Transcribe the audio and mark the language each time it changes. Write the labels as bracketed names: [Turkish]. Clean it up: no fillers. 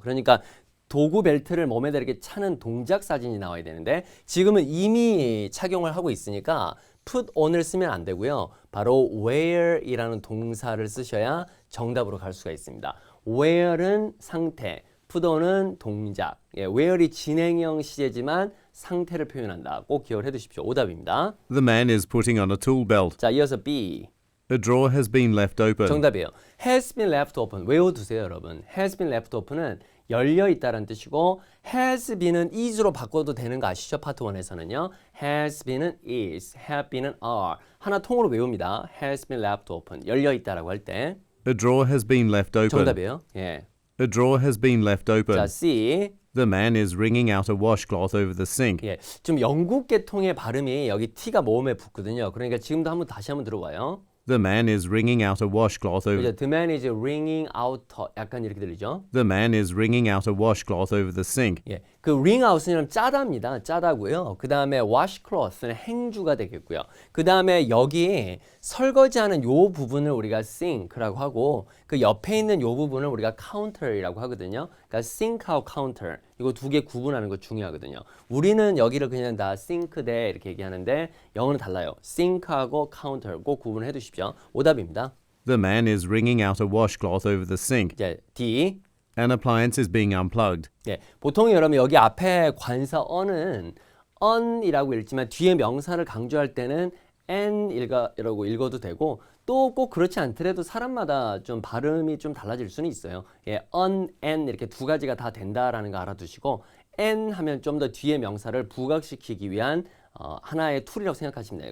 [Korean] 그러니까 도구 벨트를 몸에다 이렇게 차는 동작 사진이 나와야 되는데 지금은 이미 착용을 하고 있으니까 put on을 쓰면 안 되고요. 바로 wear이라는 동사를 쓰셔야 정답으로 갈 수가 있습니다. wear은 상태, put on은 동작. 예, wear이 진행형 시제지만 상태를 표현한다. 꼭 기억을 해두십시오. 오답입니다. [English] The man is putting on a tool belt. [Korean] 자, 이어서 B. [English] A drawer has been left open. [Korean] 정답이에요. [English] has been left open. [Korean] 외워두세요, 여러분. [English] has been left open [Korean] 은 열려 있다는 뜻이고 has been은 is로 바꿔도 되는 거 아시죠? 파트 1에서는요. has been은 is, have been은 are. 하나 통으로 외웁니다. [English] has been left open. [Korean] 열려 있다라고 할 때. [English] A drawer has been left open. [Korean] 정답이에요. 예. [English] A drawer has been left open. [Korean] 자, C. [English] The man is wringing out a washcloth over the sink. [Korean] 예. 좀 영국 계통의 발음이 여기 T가 모음에 붙거든요. 그러니까 지금도 다시 한번 들어봐요. [English] The man is wringing out a washcloth over. The man is wringing out. [Korean] 약간 이렇게 들리죠? [English] The man is wringing out a washcloth over the sink. [Korean] 예, 그 wring out은 짜다입니다. 짜다고요. 그 다음에 washcloth는 행주가 되겠고요. 그 다음에 여기 설거지하는 요 부분을 우리가 sink라고 하고 그 옆에 있는 요 부분을 우리가 counter이라고 하거든요. 그러니까 sink하고 counter 이거 두 개 구분하는 거 중요하거든요. 우리는 여기를 그냥 다 sink대 이렇게 얘기하는데 영어는 달라요. sink하고 counter 꼭 구분해 두십시오. 오답입니다. [English] The man is wringing out a washcloth over the sink. [Korean] 이제 D. [English] An appliance is being unplugged. [Korean] 예, 보통 여러분 여기 앞에 관사 on은 on이라고 읽지만 뒤에 명사를 강조할 때는 n이라고 읽어도 되고 또 꼭 그렇지 않더라도 사람마다 좀 발음이 좀 달라질 수는 있어요. 예, on, n 이렇게 두 가지가 다 된다라는 거 알아두시고 n 하면 좀 더 뒤에 명사를 부각시키기 위한 하나의 툴이라고 생각하시면 돼요.